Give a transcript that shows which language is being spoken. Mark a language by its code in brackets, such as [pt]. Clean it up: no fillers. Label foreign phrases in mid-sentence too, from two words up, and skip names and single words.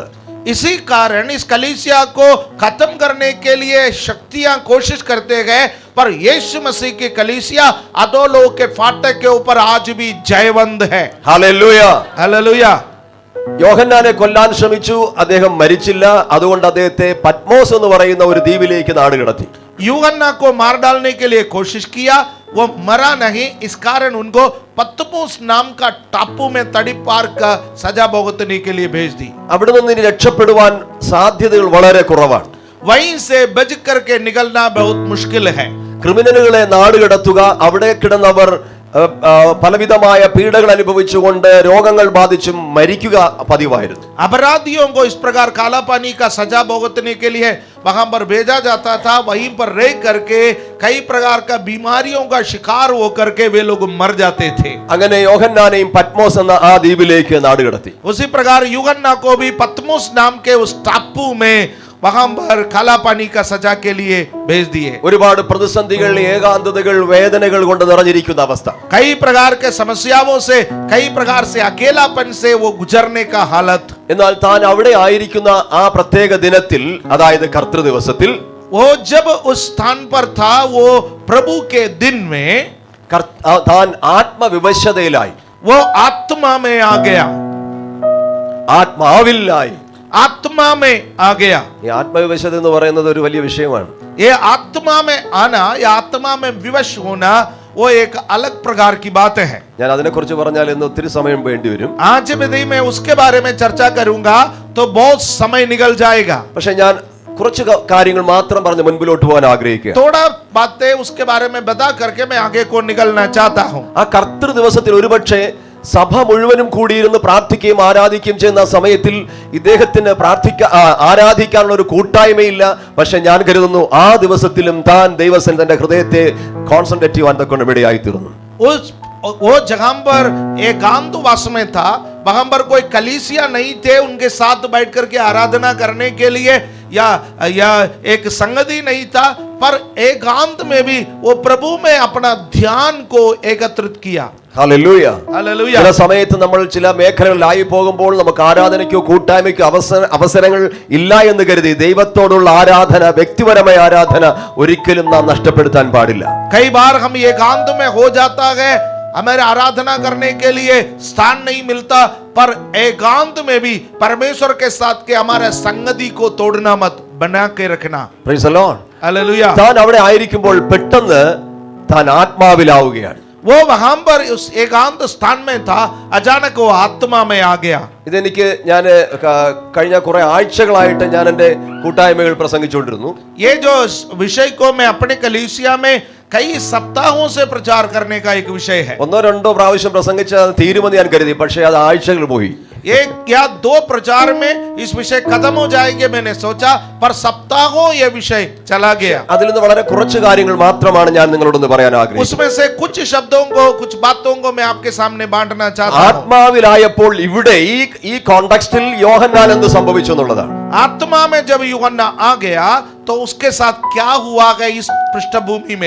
[hi] इसी कारण इस कलीसिया को खत्म करने के लिए शक्तियां कोशिश करते गए, पर यीशु मसीह की कलीसिया अधोलोक के फाटक के ऊपर आज भी जयवंत है। [ml] ഹല്ലേലൂയ. [hi] हालेलुया। [ml] യോഹന്നാനെ കൊല്ലാൻ ശ്രമിച്ചു, അദ്ദേഹം മരിച്ചില്ല. അതുകൊണ്ട് അദ്ദേഹത്തെ പത്മോസ് എന്ന് പറയുന്ന ഒരു ദ്വീപിലേക്ക് നാടുകടത്തി. [hi] यूहन्ना को मार डालने के लिए कोशिश किया, वो मरा नहीं, इस कारण उनको पत्मोस नाम का टापू में तड़ी पार का सजा भुगतने के लिए भेज दी। [ml] അവിടെ നിന്ന് ഇനി രക്ഷപ്പെടുവാൻ സാധ്യതകൾ വളരെ കുറവാണ്. [hi] वहीं से बच करके निकलना बहुत मुश्किल है। [ml] ക്രിമിനലുകളെ നാടുകടത്തുക, അവിടെ കിടന്നവർ പലവിധമായ പീഡകൾ അനുഭവിച്ചുകൊണ്ട് രോഗങ്ങൾ ബാധിച്ചും മരിക്കുക പതിവായിരുന്നു. [hi] अपराधियों को इस प्रकार काला पानी का सजा भुगतने के लिए वहां पर भेजा जाता था, वहीं पर रह करके कई प्रकार का बीमारियों का शिकार होकर के वे लोग मर जाते थे। [ml] അങ്ങനെ യോഹന്നാനെയും പത്മോസ് എന്ന ആ ദ്വീപിലേക്ക് നാടുകടത്തി. [hi] उसी प्रकार यूहन्ना को भी पत्मोस नाम के उस टापू में वहां पर काला पानी का सजा के लिए भेज दिए। [ml] ഒരുപാട് പ്രതിസന്ധികൾ, ഏകാന്തതകൾ, വേദനകൾ കൊണ്ട് നിറഞ്ഞിരിക്കുന്ന അവസ്ഥ. [hi] कई प्रकार के समस्याओं से, कई प्रकार से अकेलापन से वो गुजरने का हालत। [ml] എന്നാൽ താൻ അവിടെ ആയിരിക്കുന്ന ആ പ്രത്യേക ദിനത്തിൽ, അതായത് കർത്തൃ ദിവസത്തിൽ, [hi] वो जब उस स्थान पर था, वो प्रभु के दिन में [ml] താൻ ആത്മവിവശതയിലായി, [hi] वो आत्मा में आ गया, [ml] ആത്മാവിലായി. [hi] आत्मा में आ गया। [ml] ഈ ആത്മവിവശത എന്ന് പറയുന്നത് ഒരു വലിയ വിഷയമാണ്. [hi] ये आत्मा में आना या आत्मा में विवश होना वो एक अलग प्रकार की बात है। [ml] ഞാൻ അതിനെക്കുറിച്ച് പറഞ്ഞാൽ ഇന്ന് ഒത്തിരി സമയം വേണ്ടി വരും. [hi] आज यदि मैं उसके बारे में चर्चा करूंगा तो बहुत समय निकल जाएगा। [ml] പക്ഷെ ഞാൻ കുറച്ച് കാര്യങ്ങൾ മാത്രം പറഞ്ഞ് മുൻപിലോട്ട് പോകാൻ ആഗ്രഹിക്കുക. [hi] थोड़ा बातें उसके बारे में बता करके मैं आगे को निकलना चाहता हूं। [ml] ആ കർത്തൃ ദിവസത്തിൽ ഒരുപക്ഷെ സഭ മുഴുവനും കൂടിയിരുന്ന് പ്രാർത്ഥിക്കുകയും ആരാധിക്കുകയും ചെയ്യുന്ന സമയത്തിൽ ഇദ്ദേഹത്തിന് ആരാധിക്കാനുള്ള ഒരു കൂട്ടായ്മയില്ല. പക്ഷെ ഞാൻ കരുതുന്നു ആ ദിവസത്തിലും താൻ ദൈവസന്നിധിയിൽ തന്റെ ഹൃദയത്തെ കോൺസെൻട്രേറ്റ് ചെയ്യാൻ കൊണ്ട് ഇടയായി തീർന്നു. [hi] वो जगह पर एकांतवास में था, वहां पर कोई कलीसिया नहीं थे उनके साथ बैठ करके आराधना करने के लिए, या एक संगति नहीं था, पर एकांत में भी वो प्रभु में अपना ध्यान को एकत्रित किया। [ml] ഹല്ലേലൂയ. [hi] हालेलुया। [ml] ചില സമയത്ത് നമ്മൾ ചില മേഖലകളിലായി പോകുമ്പോൾ നമുക്ക് ആരാധനയ്ക്കോ കൂട്ടായ്മയ്ക്കോ അവസരങ്ങൾ ഇല്ല എന്ന് കരുതി ദൈവത്തോടുള്ള ആരാധന, വ്യക്തിപരമായ ആരാധന ഒരിക്കലും നാം നഷ്ടപ്പെടുത്താൻ പാടില്ല. [hi] कई बार हम एकांत में हो जाता है, हमें आराधना करने के लिए स्थान नहीं मिलता, पर एकांत में भी परमेश्वर के साथ के हमारे संगति को तोड़ना मत, बना के रखना। [en] Praise the Lord. [hi] हालेलुया। [ml] താൻ അവിടെ ആയിരിക്കുമ്പോൾ പെട്ടെന്ന് താൻ ആത്മാവിലാവുകയാണ്. [hi] वो वहां पर उस एकांत स्थान में था, अचानक वो आत्मा में आ गया। [ml] ഇതെനിക്ക് ഞാൻ കഴിഞ്ഞ കുറെ ആഴ്ചകളായിട്ട് ഞാൻ എൻ്റെ കൂട്ടായ്മകൾ പ്രസംഗിച്ചുകൊണ്ടിരുന്നു. [hi] ये जो विषय को मैं अपने कलीसिया में कई सप्ताहों से प्रचार करने का एक विषय है। [ml] ഒന്നോ രണ്ടോ പ്രാവശ്യം പ്രസംഗിച്ച തീരുമെന്ന് ഞാൻ കരുതി, പക്ഷേ അത് ആഴ്ചകൾ പോയി. [hi] एक या दो प्रचार में इस विषय खत्म हो जाएंगे मैंने सोचा, पर सप्ताहों ये विषय चला गया। [ml] അതിൽ നിന്ന് വളരെ കുറച്ച് കാര്യങ്ങൾ മാത്രമാണ് ഞാൻ നിങ്ങളോടൊന്ന് പറയാൻ ആഗ്രഹിക്കുന്നത്. [hi] उसमें से कुछ शब्दों को, कुछ बातों को मैं आपके सामने बांटना चाहता हूं। [ml] ആത്മാവിലായപ്പോൾ ഇവിടെ ഈ കോണ്ടെക്സ്റ്റിൽ യോഹന്നാൻ എന്ത് സംഭവിച്ചു എന്നുള്ളതാണ്. [hi] आत्मा में जब यूहन्ना आ गया तो उसके साथ क्या हुआ है इस पृष्ठभूमि में।